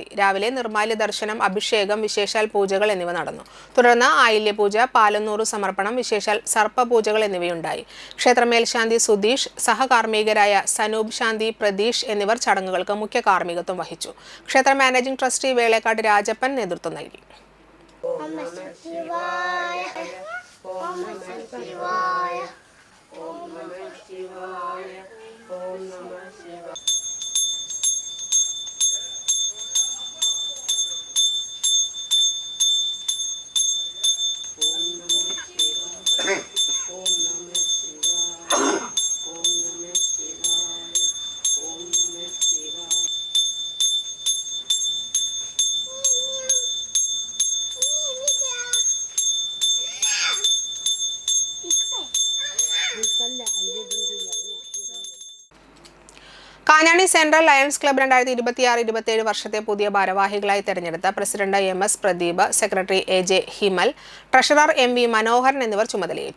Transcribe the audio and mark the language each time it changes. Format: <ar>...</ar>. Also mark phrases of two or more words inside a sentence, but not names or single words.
<ml>രാവിലെ നിർമ്മാല്യ ദർശനം, അഭിഷേകം, വിശേഷാൽ പൂജകൾ എന്നിവ നടന്നു. തുടർന്ന് ആയില്യ പൂജ, പാലന്നൂറ് സമർപ്പണം, വിശേഷാൽ സർപ്പ പൂജകൾ എന്നിവയുണ്ടായി. ക്ഷേത്ര മേൽശാന്തി സുധീഷ്, സഹകാർമ്മികരായ സനൂപ് ശാന്തി, പ്രതീഷ് എന്നിവർ ചടങ്ങുകൾക്ക് മുഖ്യ കാർമ്മികത്വം വഹിച്ചു. ക്ഷേത്ര മാനേജിംഗ് ട്രസ്റ്റി വേളേക്കാട്ട് രാജപ്പൻ നേതൃത്വം നൽകി.</ml> <sa>ॐ नमः शिवाय, ॐ नमः शिवाय. ॐ नमः शिवाय, ॐ नमः शिवाय, ॐ नमः शिवाय, ॐ नमः शिवाय.</sa> <ml>കാഞ്ഞാണി സെൻട്രൽ ലയൺസ് ക്ലബ്ബ് 2026-27 വർഷത്തെ പുതിയ ഭാരവാഹികളായി തെരഞ്ഞെടുത്ത പ്രസിഡന്റ് MS പ്രദീപ്, സെക്രട്ടറി AJ ഹിമൽ, ട്രഷറർ MV മനോഹരൻ എന്നിവർ ചുമതലയേറ്റു.</ml>